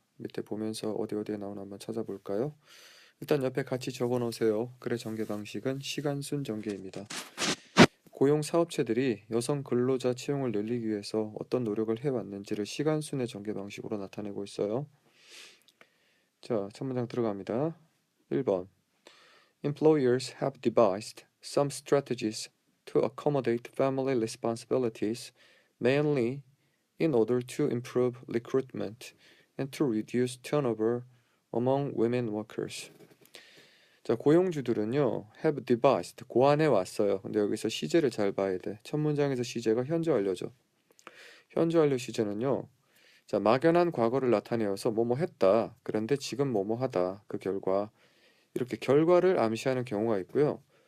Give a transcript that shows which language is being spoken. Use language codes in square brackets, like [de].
[ko] 밑에 보면서 어디에 나오나 한번 찾아볼까요? 일단 옆에 같이 적어 놓으세요. 글의 전개 방식은 시간순 전개입니다. 고용 사업체들이 여성 근로자 채용을 늘리기 위해서 어떤 노력을 해왔는지를 시간순의 전개 방식으로 나타내고 있어요. 자, 첫 문장 들어갑니다. [en] 1번 Employers have devised some strategies to accommodate family responsibilities, mainly in order to improve recruitment and to reduce turnover among women workers. [ko] 자, 고용주들은요, have devised, 고안해 왔어요. 근데 여기서 시제를 잘 봐야 돼. 첫 문장에서 시제가 현재 완료죠. 현재 완료 시제는요, 자, 막연한 과거를 나타내어서 뭐뭐 했다. 그런데 지금 뭐뭐 하다. 그 결과. 이렇게 결과를 암시하는 경우가 있고요.